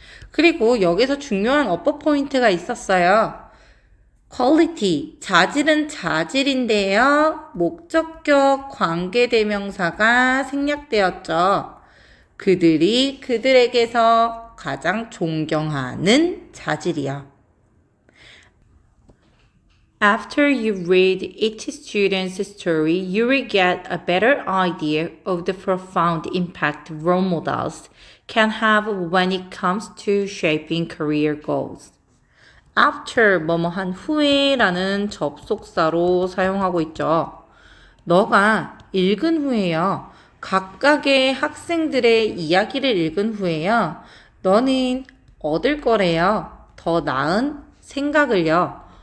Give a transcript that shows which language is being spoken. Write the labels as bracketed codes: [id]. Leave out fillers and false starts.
[ko] 그리고 여기서 중요한 어법 포인트가 있었어요. quality, 자질은 자질인데요. 목적격 관계대명사가 생략되었죠. 그들이 그들에게서 가장 존경하는 자질이요. [en] After you read each student's story, you will get a better idea of the profound impact role models can have when it comes to shaping career goals. [ko] After 뭐뭐 한 후에라는 접속사로 사용하고 있죠. 너가 읽은 후에요. 각각의 학생들의 이야기를 읽은 후에요. 너는 얻을 거래요. 더 나은 생각을요.